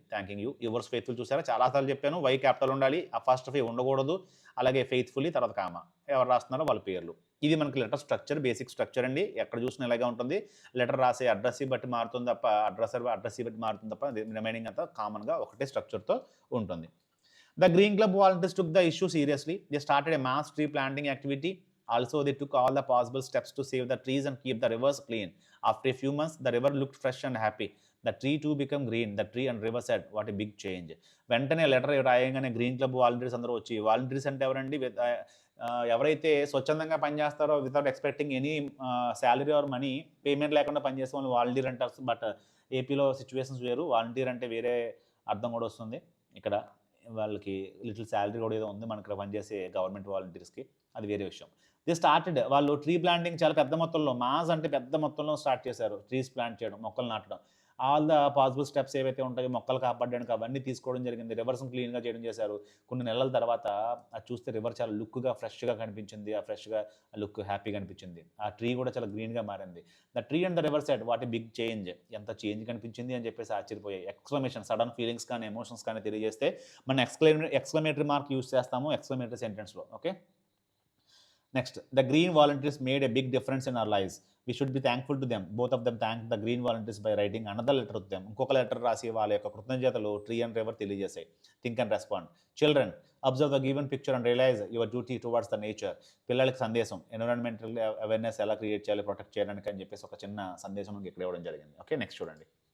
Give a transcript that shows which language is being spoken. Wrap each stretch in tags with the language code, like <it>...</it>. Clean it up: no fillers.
<en>Thanking you yours faithful.</en> <te>చూసారా చాలాసార్లు చెప్పాను వై క్యాపిటల్ ఉండాలి, ఆ ఫస్ట్ ఆఫ్ ఉండకూడదు, అలాగే ఫెయిత్ఫుల్లీ తర్వాత కామా ఎవరు రాస్తున్నారో వాళ్ళ పేర్లు. ఇది మనకి లెటర్ స్ట్రక్చర్, బేసిక్ స్ట్రక్చర్ అండి. ఎక్కడ చూసినా ఇలాగే ఉంటుంది. లెటర్ రాసే అడ్రస్ బట్టి మారుతుంది తప్ప అడ్రస్ బట్టి మారుతుంది తప్ప రిమైనింగ్ అంతా కామన్గా ఒకటే స్ట్రక్చర్తో ఉంటుంది.</te> <en>The Green Club volunteers took the issue seriously. They started a mass tree planting activity. Also, they took all the possible steps to save the trees and keep the rivers clean. After a few months, the river looked fresh and happy. The tree too became green. The tree and river said, "What a big change."</en> <te>వెంటనే letter రాయగానే green club volunteers అందరూ వచ్చి, volunteers అంటే ఎవరండి? ఎవరైతే స్వచ్ఛందంగా పనిచేస్తారో</te> <en>without expecting any salary or money,</en> <te>payment లేకుండా పనిచేసే వాళ్ళు వాలంటీర్ అంటారు. బట్ ఏపీలో సిచ్యువేషన్స్ వేరు. వాలంటీర్ అంటే వేరే అర్థం కూడా వస్తుంది. ఇక్కడ వాళ్ళకి లిటిల్ శాలరీ కూడా ఏదో ఉంది మనకి ఇక్కడ పనిచేసే గవర్నమెంట్ వాలంటీర్స్కి, అది వేరే విషయం. ది స్టార్టెడ్ వాళ్ళు ట్రీ ప్లాంటింగ్ చాలా పెద్ద మొత్తంలో, మాస్ అంటే పెద్ద మొత్తంలో స్టార్ట్ చేశారు. ట్రీస్ ప్లాంట్ చేయడం, మొక్కలు నాటడం.</te> <en>all the possible steps</en> <te>ఏవైతే ఉంటాయో మొక్కలు కాపాడడానికి అవన్నీ తీసుకోవడం జరిగింది. రివర్స్ని క్లీన్గా చేయడం చేశారు. కొన్ని నెలల తర్వాత అది చూస్తే రివర్ చాలా లుక్గా ఫ్రెష్గా కనిపించింది. ఆ ఫ్రెష్గా లుక్ హ్యాపీగా అనిపించింది. ఆ ట్రీ కూడా చాలా గ్రీన్గా మారింది.</te> <en>The tree and the river side what a big change.</en> <te>ఎంత చేంజ్ కనిపించింది అని చెప్పేసి ఆశ్చర్యపోయాయి. ఎక్స్క్లమేషన్, సడన్ ఫీలింగ్స్ కానీ ఎమోషన్స్ కానీ తెలియజేస్తే మనం ఎక్స్క్లమేటరీ మార్క్ యూస్ చేస్తాము exclamatory సెంటెన్స్లో.</te> <en>Okay, next, the green volunteers made a big difference in our lives. We should be thankful to them. Both of them thanked the green volunteers by writing another letter to them.</en> <te>ఇంకొక letter రాసి వాళ్ళ యొక్క కృతజ్ఞతలు tree and river తెలియజేశాయి.</te> <en>Think and respond. Children, observe the given picture and realise your duty towards the nature.</en> <te>పిల్లలకి సందేశం, environmental awareness ఎలా create చేయాలి protect చేయడానికి అని చెప్పేసి ఒక చిన్న సందేశం మనకి ఇక్కడ ఇవ్వడం జరిగింది. ఓకే, నెక్స్ట్ చూడండి.</te>